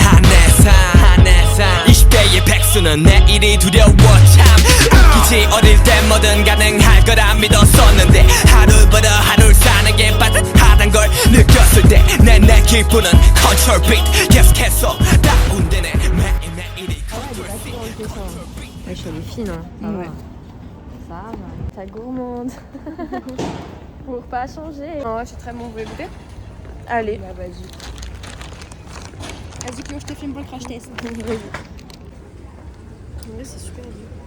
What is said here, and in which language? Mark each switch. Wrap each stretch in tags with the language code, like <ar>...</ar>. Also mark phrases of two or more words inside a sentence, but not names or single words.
<ko>한해상 20대의 백수는 내일이 두려워 참 웃기지 어릴 때 뭐든 가능할 거라 믿었었는데 하루보다 하루를 사는 게 빠듯하단 걸 느꼈을 때 내 기분은</ko> <en>control beat</en> <ko>계속해서 다운되네 매일매일이</ko> <en>control beat</en> <fr>Ouais, chez les filles, non? Ah ouais. Ça va. Ta gourmande. Pour pas changer. Ouais, c'est très bon, vous voulez goûter? Allez. Bah, vas-y. Vas-y Cléo, je te filme pour le crash test. Oui, c'est super bon.</fr>